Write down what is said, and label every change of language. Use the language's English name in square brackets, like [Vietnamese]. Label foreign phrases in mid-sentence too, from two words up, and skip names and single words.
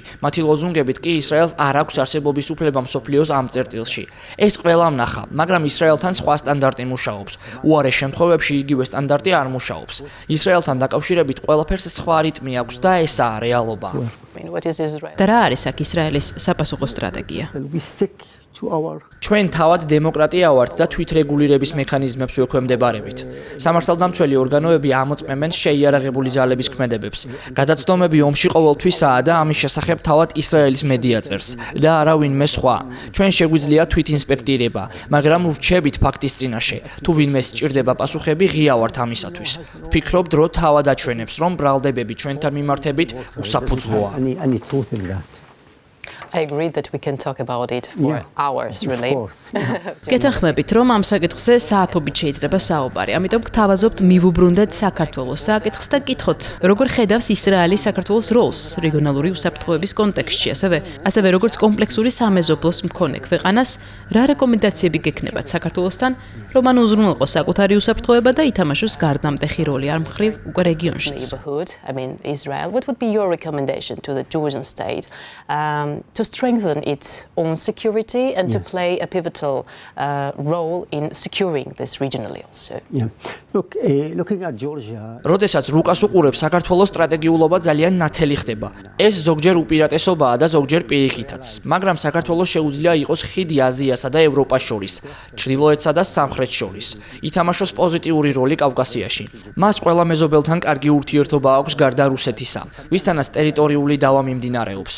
[Georgian] მათი ლოზუნგებით კი ისრაელს არ აქვს არსებობის უფლება მსოფლიოს ამ წერტილში. ეს ყველამ ნახა, მაგრამ ისრაელთან სხვა სტანდარტი მუშაობს. უარეს შემთხვევებში იგივე სტანდარტი არ მუშაობს. ისრაელთან დაკავშირებით ყველაფერს სხვა რიტმი აქვს და ესაა რეალობა. და რა არის აქ ისრაელის საპასუხო სტრატეგია? [English] we stick to our [Georgian] ჩვენ თავად დემოკრატია ვართ და თვითრეგულირების მექანიზმებს ვექვემდებარებით. სამართალდამცველი ორგანოები ამოწმებენ შეიარაღებული ძალების ქმედებებს. გადაცდომები ომში ყოველთვისაა და ამის შესახებ თავად ისრაელის მედია წერს და არავინმე სხვა. ჩვენ შეგვიძლია თვითინსპექტირება, მაგრამ ვრჩებით ფაქტის წინაშე. თუ ვინმე სჭირდება პასუხები, ღია ვართ ამისათვის. ვფიქრობ, დრო თავად აჩვენებს, რომ ბრალდებები ჩვენთან მიმართებით უსაფუძვლოა. [English] any truth in that. I agree that we can talk about it for hours, really. Of course. [Georgian] გეთანხმებით, რომ ამ საკითხზე საათობით შეიძლება საუბარი. ამიტომ გთავაზობთ მივუბრუნდეთ საქართველოს საკითხს და გითხოთ, როგორ ხედავს ისრაელი საქართველოს როლს რეგიონალური უსაფრთხოების კონტექსტში, ასევე როგორც კომპლექსური სამეზობლოს მქონე ქვეყანას, რა რეკომენდაციები გექნებათ საქართველოსთან, რომ მან უზრუნველყოს საკუთარი უსაფრთხოება და ითამაშოს გარდამტეხი როლი არ მხრივ უკვე რეგიონშიც. [English] I mean, Israel, what would be your recommendation to the Jewish state to strengthen its own security and to play a pivotal role in securing this regionally also? Yeah. Look, looking at Georgia. [Georgian] როდესაც რუკას უყურებს, საქართველოს სტრატეგიულობა ძალიან ნათელი ხდება. ეს ზოგჯერ უპირატესობაა და ზოგჯერ პირიქითაც, მაგრამ საქართველოს შეუძლია იყოს ხიდი აზიასა და ევროპას შორის, ჩრდილოეთსა და სამხრეთს შორის. ითამაშოს პოზიტიური როლი კავკასიაში. მას ყველა მეზობელთან კარგი ურთიერთობა აქვს გარდა რუსეთისა, ვისთანაც ტერიტორიული დავა მიმდინარეობს.